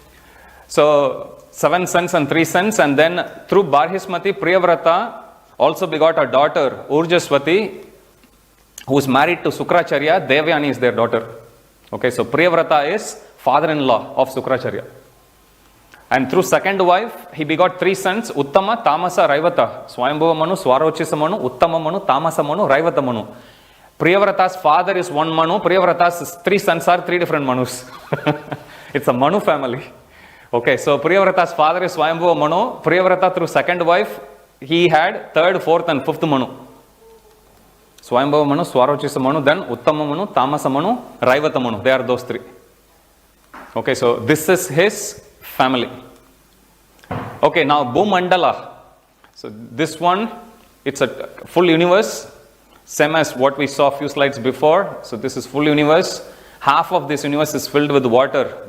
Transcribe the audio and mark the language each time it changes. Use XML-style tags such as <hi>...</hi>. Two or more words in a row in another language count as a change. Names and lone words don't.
<en>So 7 sons and 3 sons, and then through Barhismati, Priyavrata also begot a daughter, Urjaswati, who is married to Sukracharya. Devyani is their daughter. Okay, so Priyavrata is father-in-law of Sukracharya. And through second wife, he begot 3 sons, Uttama, Tamasa, Raivata. Swayambhuva Manu, Swarochisa Manu, Uttama Manu, Tamasa Manu, Raivata Manu. Priyavrata's father is one Manu, Priyavrata's 3 sons are 3 different Manus. It's a Manu family. Okay, so Priyavrata's father is Swayambhuva Manu. Priyavrata through second wife, he had 3rd, 4th and 5th Manu. Swayambhuva Manu, Swarochisa Manu, then Uttama Manu, Tamasa Manu, Raivata Manu. They are those 3. Okay, so this is his family. Okay, now Bhumandala. So this one, it's a full universe, same as what we saw a few slides before. So this is full universe. Half of this universe is filled with water.</en>